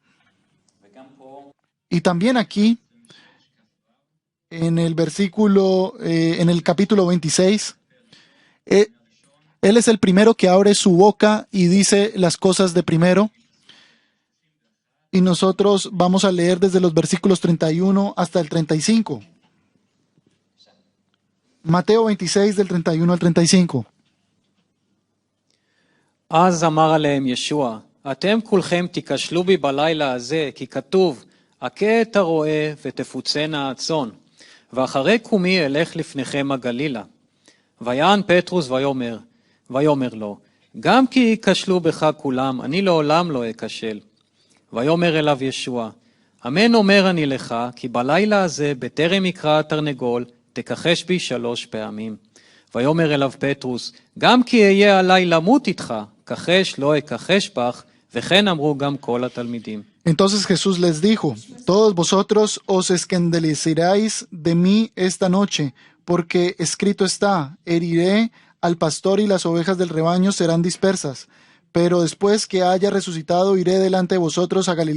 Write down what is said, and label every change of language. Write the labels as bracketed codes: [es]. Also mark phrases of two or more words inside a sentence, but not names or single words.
[es] Y también aquí, en el versículo, en el capítulo 26, él es el primero que abre su boca y dice las cosas de primero. Y nosotros vamos a leer desde los versículos 31 hasta el 35. Mateo 26 del 31 al 35. [he] אז אמר עליהם ישוע, אתם כולכם תיכשלו בי בלילה הזה, כי כתוב, הכה את הרועה ותפוצנה הצאן, ואחרי קומי אלך לפניכם הגלילה. ויען פטרוס ויאמר לו, גם כי ייכשלו בך כולם, אני לעולם לא אכשל. ויאמר אליו ישוע, אמן אומר אני לך, כי בלילה הזה, בטרם יקרא התרנגול, תכחש בי 3 פעמים. ויאמר אליו פטרוס, גם כי אהיה עלי למות איתך, כחש לא אכחש בך, וכן אמרו גם כל התלמידים. [es] Entonces Jesús les dijo, todos vosotros os escandalizaréis de mí esta noche, porque escrito está, heriré al pastor y las ovejas del rebaño serán dispersas. pero después que haya resucitado iré delante de vosotros a Galilea.